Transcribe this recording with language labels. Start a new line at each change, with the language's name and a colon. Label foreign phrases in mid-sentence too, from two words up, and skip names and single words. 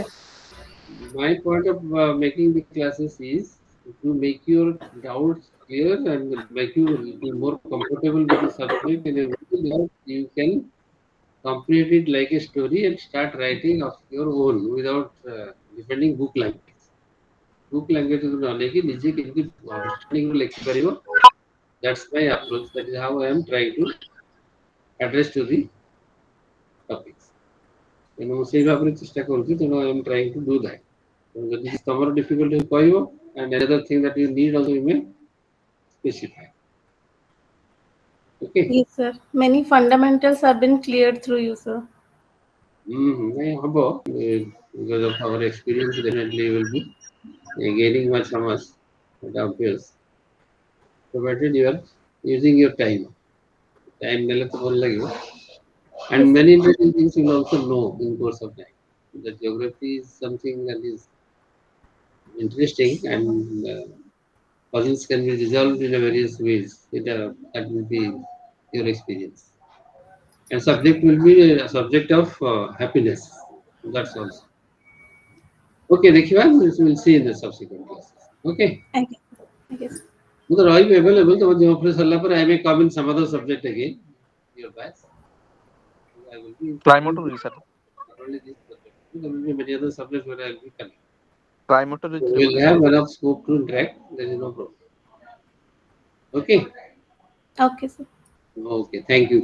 English: My point of making the classes is to make your doubts clear and make you a little more comfortable with the subject in a way that you can complete it like a story and start writing of your own without depending book language. Book language is knowledge
Odia: କି ନିଜେ କେମିତି understanding ରୁ ଲେଖିପାରିବ.
English: That's my approach. That is how I am trying to address to the topics.
Odia: ତେଣୁ ମୁଁ ସେଇ ଭାବରେ ଚେଷ୍ଟା କରୁଛି ତେଣୁ
English: I am trying to do that.
Odia: ଯଦି ତମର difficulty କହିବ
English: and another thing that you need also you may specify. Okay. Yes, sir. Many fundamentals have been cleared through you, sir.
Odia: ନାଇଁ ହବ
English: because of our experience definitely will be gaining much from us. That obvious. Provided you are using your time.
Odia: Time ନେଲେ ତ ଭଲ ଲାଗିବ.
English: And Yes, many interesting things you will also know in course of time. The geography is something that is interesting and puzzles can be resolved in a various ways. That will be your experience. And subject will be a subject of happiness. That's also. Okay, ଦେଖିବା we'll see in the subsequent classes. Okay. Again. Yes.
Odia: ମୁଁ ତ ରହିବି available ତମ ଦେହ ଫ୍ରେଶ ସରିଲା ପରେ
English: I may come in some other subject again. Your batch. I will be Trimester is sir. not only this subject. There will be many other subjects where I will be coming. Trimester is So we will have enough scope to interact. There is no problem. Okay. Okay, sir. Okay. Thank you then.